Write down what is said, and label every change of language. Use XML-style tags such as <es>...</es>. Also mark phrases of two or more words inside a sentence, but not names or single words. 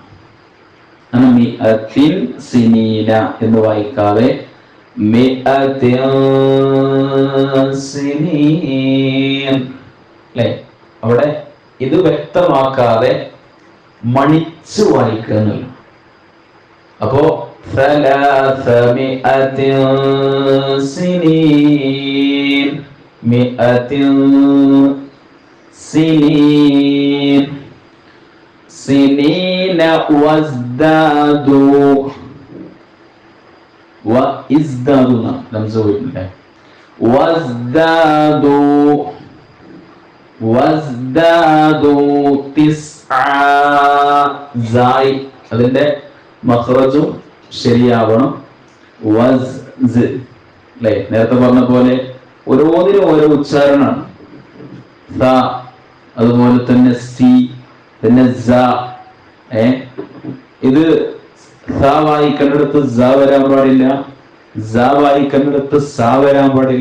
<ar>مئة سنين</ar> <ml>എന്ന് വായിക്കാതെ</ml> <ar>مئة سنين</ar> <ml>അല്ലെ. അവിടെ ഇത് വ്യക്തമാക്കാതെ മണിച്ചു വായിക്കുന്നില്ല.</ml> <ar>അപ്പോ ثلاثمائة سنين. 100 سنين. سنين وازدادوا. وازدادوا وازدادوا 9.</ar> <ml>അതിന്റെ മഖ്റജും ശരിയാവണം. അല്ലെ, നേരത്തെ പറഞ്ഞ പോലെ ഓരോന്നിനും ഓരോ ഉച്ചാരണമാണ്. അതുപോലെ തന്നെ സി, പിന്നെ ഇത് വായിക്കേണ്ടടുത്ത് സ വരാൻ പാടില്ല, വായിക്കേണ്ടടുത്ത് സ വരാൻ പാടില്ല.</ml>